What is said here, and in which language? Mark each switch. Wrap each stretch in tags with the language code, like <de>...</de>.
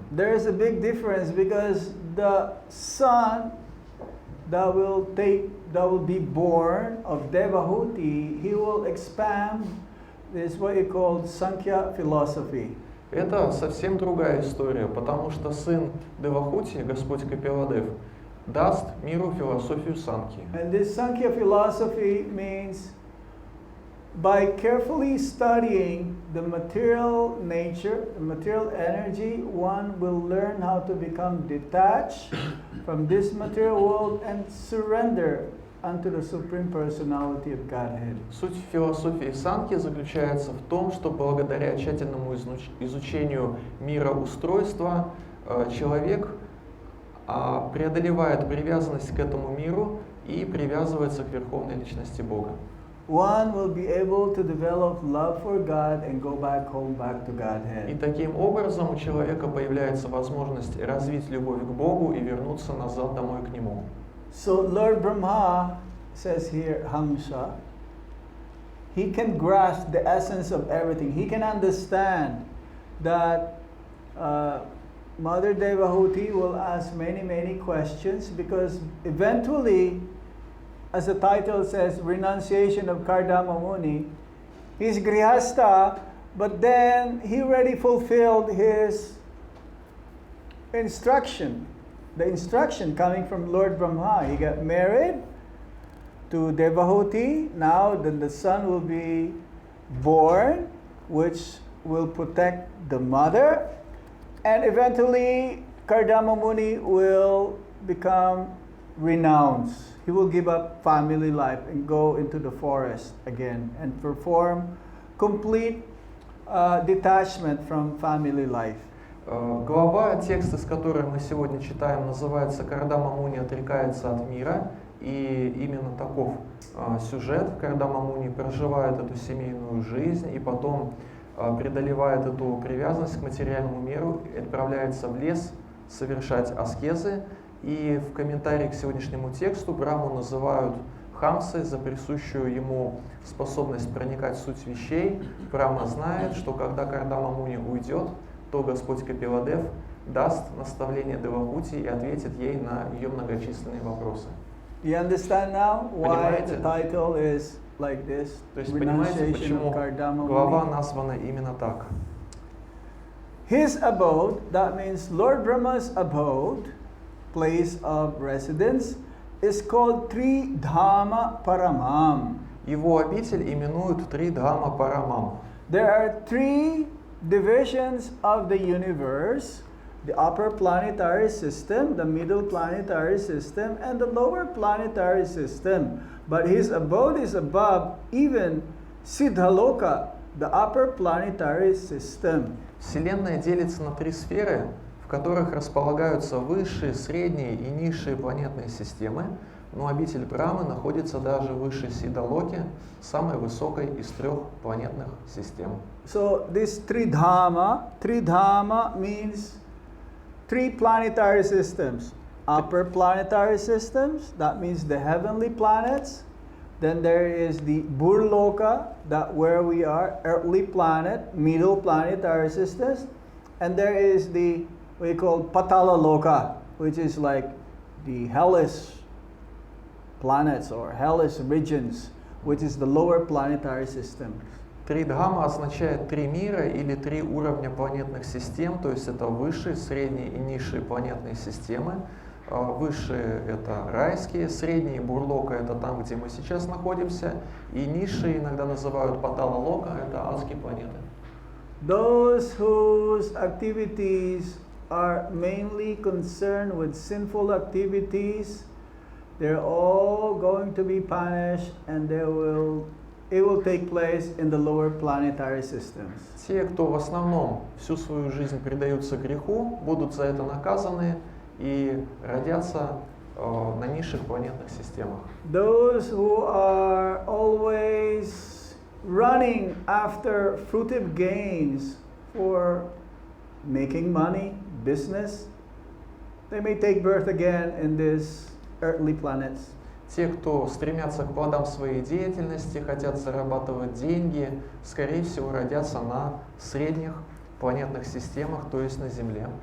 <en>There is a big difference because the son that will be born of Devahuti, he will expand this what you call Sankhya philosophy.</en> <ru>Это совсем другая история, потому что сын Девахути, Господь Капиладев, даст миру философию Санхи.</ru> <en>And this Sankhya philosophy means by carefully studying the material nature, the material energy, one will learn how to become detached from this material world and surrender unto the Supreme Personality of Godhead.</en> <ru>Суть философии Санхи заключается в том, что благодаря тщательному изучению мироустройства человек преодолевает привязанность к этому миру и привязывается к Верховной Личности Бога.</ru> <en>One will be able to develop love for God and go back home, back to Godhead.</en> <ru>И таким образом у человека появляется возможность развить любовь к Богу и вернуться назад домой к Нему.</ru> <en>So Lord Brahma says here, Hamsa, he can grasp the essence of everything. He can understand that Mother Devahuti will ask many questions because eventually, as the title says, renunciation of Kardama Muni, he's Grihastha, but then he already fulfilled his instruction. The instruction coming from Lord Brahma. He got married to Devahuti. Now then the son will be born, which will protect the mother. And eventually Kardama Muni will become renounced. He will give up family life and go into the forest again and perform complete detachment from family life.</en> <ru>Глава, текст, из которой мы сегодня читаем, называется «Кардама Муни отрекается от мира», и именно таков сюжет. Кардама Муни проживает эту семейную жизнь и потом преодолевает эту привязанность к материальному миру, отправляется в лес совершать аскезы. И в комментарии к сегодняшнему тексту Браму называют Хамсой за присущую ему способность проникать в суть вещей. Брама знает, что когда Кардама Муни уйдет, то Господь Капиладев даст наставление Девахути и ответит ей на ее многочисленные вопросы.</ru> <en>You understand now why</en> <ru>Понимаете?</ru> <en>the title is like this?</en> <ru>То есть понимаете,</ru> <en>Renunciation</en> <ru>почему</ru> <en>of Kardama</en> <ru>глава</ru> <en>Muni?</en> <ru>названа именно так?</ru> <en>His abode, that means Lord Brahma's abode, place of residence, is called Tridhama Paramam.</en> <ru>Его обитель именуют Тридхама Парамам.</ru> <en>There are three divisions of the universe: the upper planetary system, the middle planetary system, and the lower planetary system. But his abode is above even Siddhaloka, the upper planetary system.</en> <ru>Вселенная делится на три сферы, в которых располагаются высшие, средние и низшие планетные системы, но обитель Брамы находится даже выше Сидалоки, самой высокой из трех планетных систем.</ru> <en>So this Tridhama means three planetary systems. Upper planetary systems, that means the heavenly planets. Then there is the Burloka, that where we are, earthly planet, middle planetary systems. And there is the, what we call Patala Loka, which is like the hellish planets or hellish regions, which is the lower planetary system.</en> <ru>Тридхама означает три мира или три уровня планетных систем, то есть это высшие, средние и низшие планетные системы. Высшие — это райские, средние Бурлока — это там, где мы сейчас находимся, и низшие иногда называют Патала-Лока — это адские планеты.</ru> <en>Those whose activities are mainly concerned with sinful activities, they're all going to be punished, and it will take place in the lower planetary systems.</en> <ru>Те, кто в основном всю свою жизнь предаются греху, будут за это наказаны и родятся на низших планетных системах.</ru> <en>Those who are always running after fruitive gains for making money, business, they may take birth again in these earthly planets.</en> <ru>Те, кто стремятся к плодам своей деятельности, хотят зарабатывать деньги, скорее всего, родятся на средних планетных системах, то есть на Земле.</ru>